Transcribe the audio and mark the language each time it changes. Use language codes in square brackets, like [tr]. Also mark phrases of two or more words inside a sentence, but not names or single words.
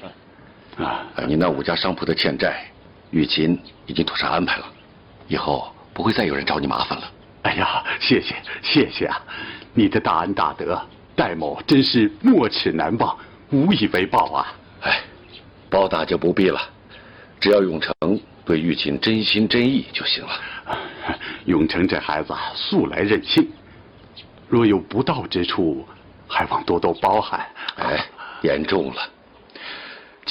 [zh] 你那5家商鋪的欠債，玉琴已經妥善安排了，以後不會再有人找你麻煩了。哎呀，謝謝啊！你的大恩大德，戴某真是沒齒難報，無以為報啊！報答就不必了，只要永成對玉琴真心真意就行了。永成這孩子素來任性，若有不到之處，還望多多包涵。嚴重了。